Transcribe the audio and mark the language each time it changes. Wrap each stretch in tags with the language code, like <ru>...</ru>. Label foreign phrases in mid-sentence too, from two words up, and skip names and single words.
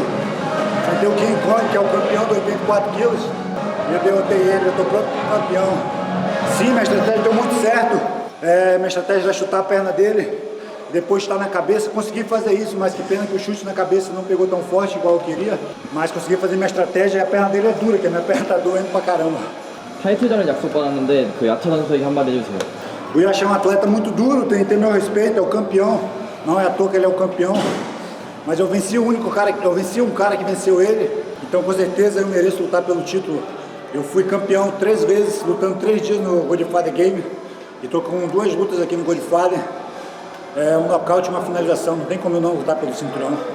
<pt>Enfrentei o King Kong, que é o campeão de 84 quilos, e eu derrotei ele, eu estou pronto para o campeão. Sim, minha estratégia deu muito certo. Minha estratégia era chutar a perna dele, depois chutar na cabeça. Consegui fazer isso, mas que pena que o chute na cabeça não pegou tão forte igual eu queria. Mas consegui fazer minha estratégia e a perna dele é dura, que a minha perna tá doendo pra caramba.</pt> <ko>타이틀전을 약속받았는데 그 야차 선수에게 한마디 해주세요.</ko> <pt>O Yasha é um atleta muito duro, tem que ter meu respeito, é o campeão. Não é à toa que ele é o campeão. Mas eu venci um cara que venceu ele, então com certeza eu mereço lutar pelo título. Eu fui campeão 3 vezes, lutando 3 dias no Godfather Game. E tô com 2 lutas aqui no Godfather. Um nocaute e uma finalização, não tem como eu não lutar pelo cinturão.</pt>